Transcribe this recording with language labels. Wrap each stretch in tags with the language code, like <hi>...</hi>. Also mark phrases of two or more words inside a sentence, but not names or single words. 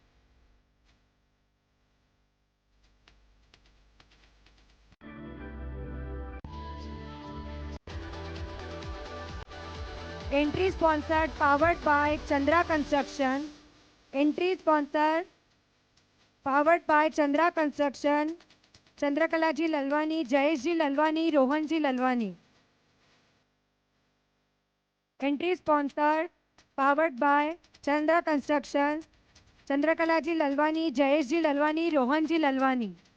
<en>entry sponsored powered by चंद्रा कंस्ट्रक्शन। entry sponsored powered by चंद्रा कंस्ट्रक्शन चंद्रकला जी ललवानी जयेश जी ललवानी रोहन जी ललवानी। entry sponsored powered by चंद्रा कंस्ट्रक्शन चंद्रकला जी ललवानी जयेश जी ललवानी रोहन जी ललवानी।</en>